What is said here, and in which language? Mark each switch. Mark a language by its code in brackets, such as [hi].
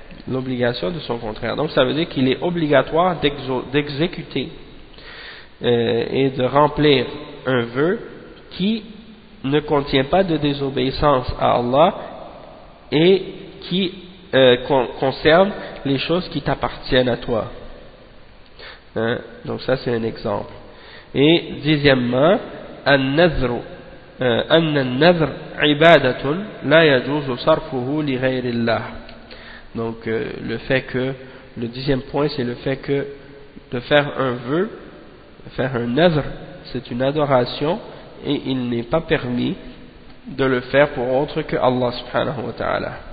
[fr] L'obligation de son contraire. Donc ça veut dire qu'il est obligatoire d'exécuter et de remplir un vœu qui ne contient pas de désobéissance à Allah et qui concerne les choses qui t'appartiennent à toi. Hein? Donc ça c'est un exemple. Et dixièmement, [ar] النذر أن النذر عبادة لا يجوز صرفه لغير الله. [fr] Donc le fait que le dixième point c'est le fait que de faire un vœu, faire un nazr, c'est une adoration et il n'est pas permis de le faire pour autre que Allah subhanahu wa ta'ala.